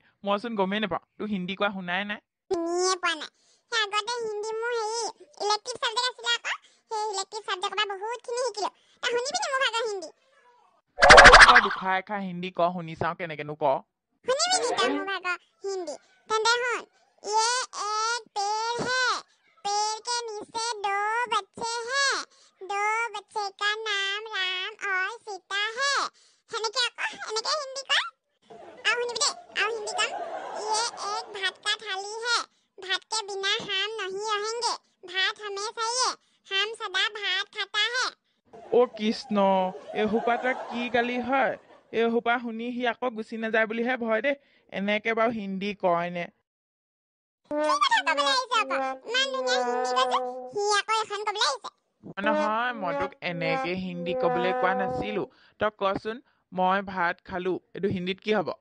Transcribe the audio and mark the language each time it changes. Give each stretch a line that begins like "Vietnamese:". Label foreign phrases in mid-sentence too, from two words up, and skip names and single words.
Assamese: মইচোন গমেই নাপাওঁ, তোৰ হিন্দী কোৱা শুনাই নাই। শুনিয়ে পোৱা নাই। সেই আগতে হিন্দী মোৰ ইলেক্টিভ চাবজেক্ট আছিলে আকৌ, সেই ইলেক্টিভ চাবজেক্টৰ পৰা বহুতখিনি শিকিলো। তই শুনিবি নি মোৰ ভাগৰ হিন্দী? দুখাৰ এখাৰ হিন্দী ক শুনি চাওঁ, কেনেকেনো ক। শুনিবি নি তই মোৰ ভাগৰ হিন্দী? তেন্তে শুন।
Hindi: ये एक पेड़ है, पेड़ के नीचे 2 बच्चे हैं, 2 बच्चे का नाम राम और सीता है।
Assamese: সেনেকে হিন্দী কয়। আৰু শুনিবি দেই, আৰু হিন্দী কম।
Hindi: ये एक भात का थाली है, भात के बिना हम नहीं रहेंगे, भात हमें चाहिए, हम सदा भात खाता है।
Assamese: অ কৃষ্ণ, এই সোপা তই কি গালি হয়? এই সোপা শুনি সি আকৌ গুচি নাযায় বুলিহে ভয় দেই। এনেকে বাৰু হিন্দী কয় নে? কি কথা ক'বলৈ আহিছে আকৌ? ইমান ধুনীয়া হিন্দী কৈছে, সি আকৌ এখন ক'বলৈ আহিছে। নহয় মই তোক এনেকে হিন্দী ক'বলৈ কোৱা নাছিলো তই কচোন মই ভাত খালো এইটো হিন্দীত কি হ'ব